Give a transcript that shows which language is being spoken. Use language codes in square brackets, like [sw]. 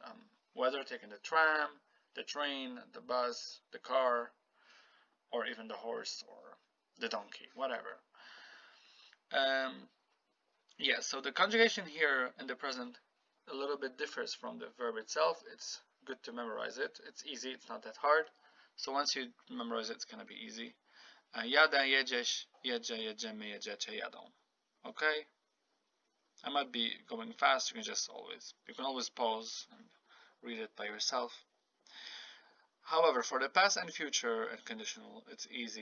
[en] I'm whether taking the tram, the train, the bus, the car, or even the horse or the donkey, whatever. Yeah, so the conjugation here in the present a little bit differs from the verb itself. It's good to memorize it. It's easy, it's not that hard. So once you memorize it, it's gonna be easy. [pl] Jadę, jedziesz, jedzie, jedziemy, jedziecie, jadą. [en] Okay? I might be going fast. You can always pause and read it by yourself. However, for the past and future and conditional, it's easy.